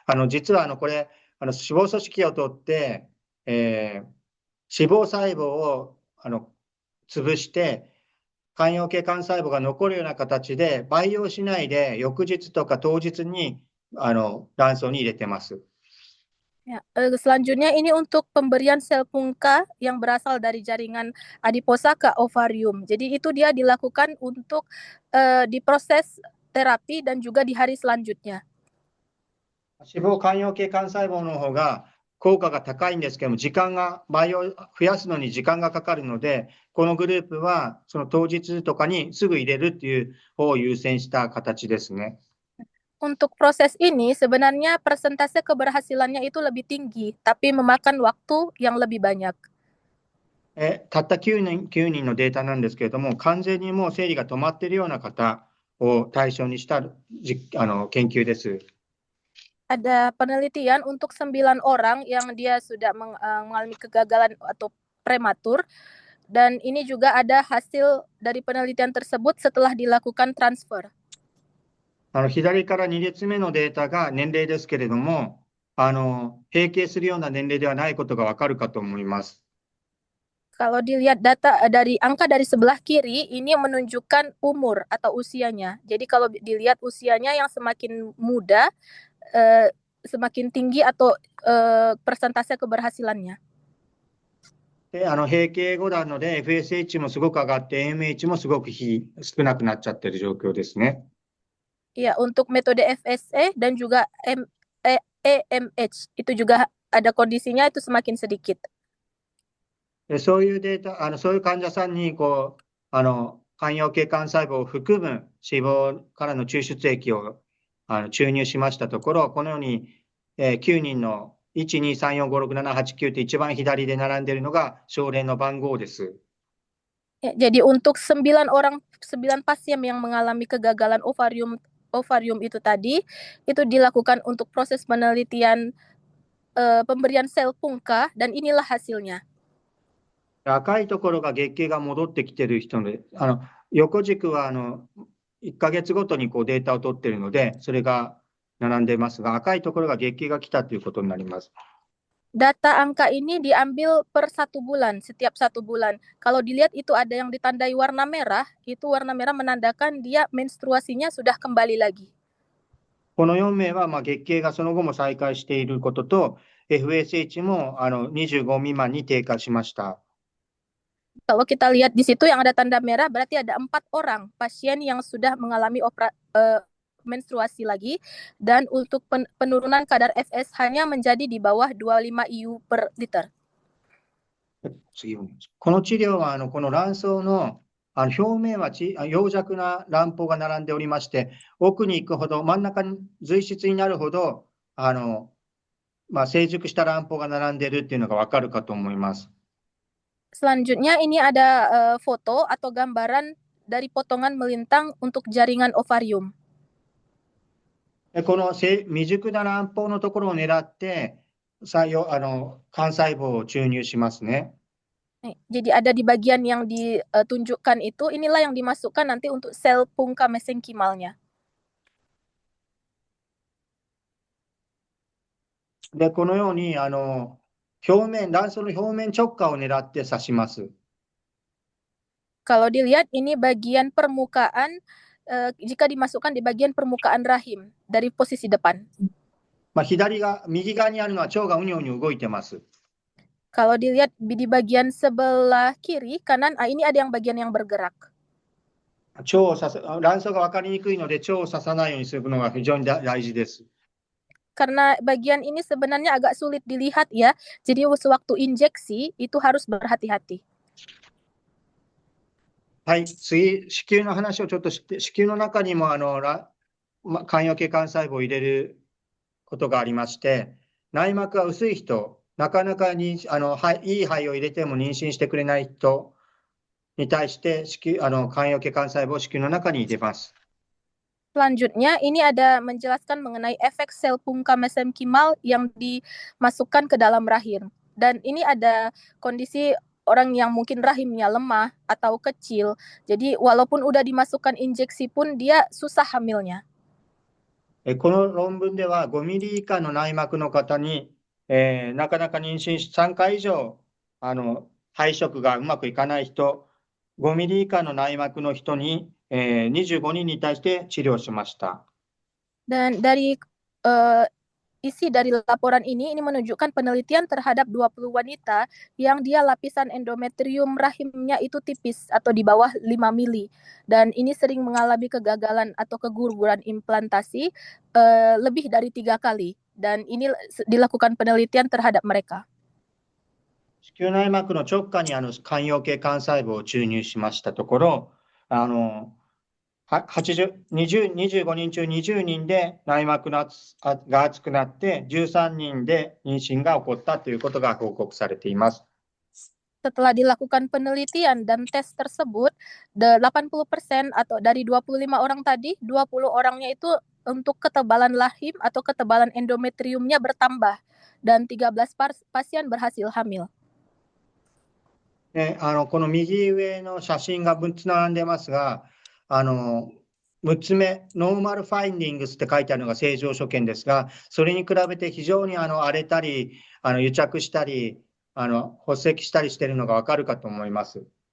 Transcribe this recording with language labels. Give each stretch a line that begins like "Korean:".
Japanese: 実はこれ、脂肪組織を取って、脂肪細胞を潰して、間葉系幹細胞が残るような形で培養しないで翌日とか当日に卵巣に入れてます。
Indonesian: Ya, selanjutnya ini untuk pemberian sel pungka yang berasal dari jaringan adiposa ke ovarium. Jadi itu dia dilakukan untuk diproses terapi dan juga di hari selanjutnya.
Japanese: 脂肪間葉系幹細胞の方が効果が高いんですけども、培養増やすのに時間がかかるので、このグループはその当日とかにすぐ入れるっていう方を優先した形ですね。
Indonesian: Untuk proses ini sebenarnya persentase keberhasilannya itu lebih tinggi, tapi memakan waktu yang lebih banyak.
Japanese: たった9人のデータなんですけれども、完全にもう生理が止まっているような方を対象にした研究です。
Indonesian: Ada penelitian untuk 9 orang yang dia sudah mengalami kegagalan atau prematur, dan ini juga ada hasil dari penelitian tersebut setelah dilakukan transfer.
Japanese: 左から2列目のデータが年齢ですけれども、閉経するような年齢ではないことがわかるかと思います。
Indonesian: Kalau dilihat data dari angka dari sebelah kiri, ini menunjukkan umur atau usianya. Jadi kalau dilihat usianya yang semakin muda, semakin tinggi atau persentase keberhasilannya.
Japanese: で、閉経後なので FSH もすごく上がって AMH もすごく少なくなっちゃってる状況ですね。
Indonesian: Ya, untuk metode FSA dan juga AMH itu juga ada kondisinya itu semakin sedikit.
Japanese: で、そういうデータ、そういう患者さんに間葉系幹細胞を含む脂肪からの抽出液を注入しましたところ、このように、9人の1、2、3、4、5、6、7、8、9って一番左で並んでいるのが症例の番号です。
Indonesian: Ya, jadi untuk 9 pasien yang mengalami kegagalan ovarium itu tadi, itu dilakukan untuk proses penelitian pemberian sel pungka, dan inilah hasilnya.
Japanese: 赤いところが月経が戻ってきている人で、横軸は1ヶ月ごとにデータを取っているので、それが並んでいますが、赤いところが月経が来たということになります。
Indonesian: Data angka ini diambil per 1 bulan, setiap 1 bulan. Kalau dilihat itu ada yang ditandai warna merah, itu warna merah menandakan dia menstruasinya sudah kembali lagi.
Japanese: この4名は月経がその後も再開していることと、FSH も25未満に低下しました。
Indonesian: Kalau kita lihat di situ yang ada tanda merah, berarti ada 4 orang pasien yang sudah mengalami menstruasi lagi, dan untuk penurunan kadar FSH-nya menjadi di bawah 25 IU per liter.
Japanese: 次この治療はこの卵巣の表面は幼弱な卵胞が並んでおりまして、奥に行くほど、真ん中に髄質になるほど、成熟した卵胞が並んでいるっていうのがわかるかと思います。
Indonesian: Selanjutnya ini ada foto atau gambaran dari potongan melintang untuk jaringan ovarium.
Japanese: この未熟な卵胞のところを狙って、幹細胞を注入しますね。
Indonesian: Jadi ada di bagian yang ditunjukkan itu, inilah yang dimasukkan nanti untuk sel pungka mesenkimalnya.
Japanese: で、このように、卵巣の表面直下を狙って刺します。
Indonesian: Kalau dilihat ini bagian permukaan, jika dimasukkan di bagian permukaan rahim dari posisi depan.
Japanese: 右側にあるのは腸がうにょうにょ動いてます。
Indonesian: Kalau dilihat di bagian sebelah kiri, kanan, ini ada yang bagian yang bergerak.
Japanese: 卵巣が分かりにくいので、腸を刺さないようにするのが非常に大事です。
Indonesian: Karena bagian ini sebenarnya agak sulit dilihat ya, jadi sewaktu injeksi itu harus berhati-hati.
Japanese: はい、次、子宮の話をちょっとして、子宮の中にも間葉系幹細胞を入れることがありまして、内膜が薄い人、なかなかにいい肺を入れても妊娠してくれない人に対して、間葉系幹細胞を子宮の中に入れます。
Indonesian: Selanjutnya, ini ada menjelaskan mengenai efek sel pungka mesenkimal yang dimasukkan ke dalam rahim. Dan ini ada kondisi orang yang mungkin rahimnya lemah atau kecil. Jadi walaupun udah dimasukkan injeksi pun dia susah hamilnya.
Japanese: この論文では5ミリ以下の内膜の方に、なかなか妊娠し3回以上配色がうまくいかない人、5ミリ以下の内膜の人に、25人に対して治療しました。
Indonesian: Dan dari isi dari laporan ini menunjukkan penelitian terhadap 20 wanita yang dia lapisan endometrium rahimnya itu tipis atau di bawah 5 mili. Dan ini sering mengalami kegagalan atau keguguran implantasi lebih dari 3 kali. Dan ini dilakukan penelitian terhadap mereka.
Japanese: 子宮内膜の直下に間葉系幹細胞を注入しましたところ、25人中20人で内膜が厚くなって、13人で妊娠が起こったということが報告されています。
Indonesian: Setelah dilakukan penelitian dan tes tersebut, 80% atau dari 25 orang tadi, 20 orangnya itu untuk ketebalan rahim atau ketebalan endometriumnya bertambah, dan 13 pasien berhasil hamil.
Japanese: この右上の写真が6つ並んでますが、6つ目、
English: ノーマルファインディングス
Japanese: って書いてあるのが正常所見ですが、それに比べて非常に荒れたり、癒着したり、発石したりしているのがわかるかと思います。